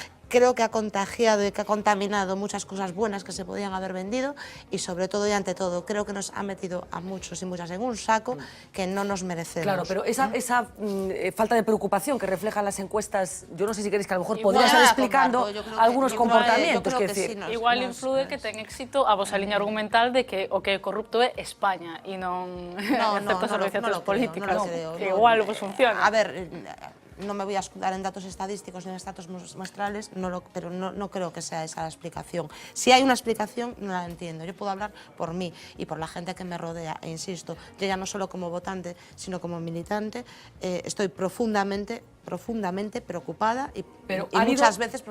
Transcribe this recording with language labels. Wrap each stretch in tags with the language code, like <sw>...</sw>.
<es>Creo que ha contagiado y que ha contaminado muchas cosas buenas que se podían haber vendido, y sobre todo y ante todo creo que nos ha metido a muchos y muchas en un saco que no nos merecemos. Claro, pero esa falta de preocupación que reflejan las encuestas, yo no sé si queréis que a lo mejor podría estar explicando algunos comportamientos.</es> <gl>Igual influye que ten éxito a vosa liña argumental de que o que é corrupto é España e non certas organizacións políticas. Igual vos funciona.</gl> <es>A ver, no me voy a escudar en datos estadísticos ni en datos muestrales, pero no creo que sea esa la explicación. Si hay una explicación, no la entiendo. Yo puedo hablar por mí y por la gente que me rodea, e insisto, yo ya no solo como votante, sino como militante, estoy profundamente preocupada y muchas veces</es>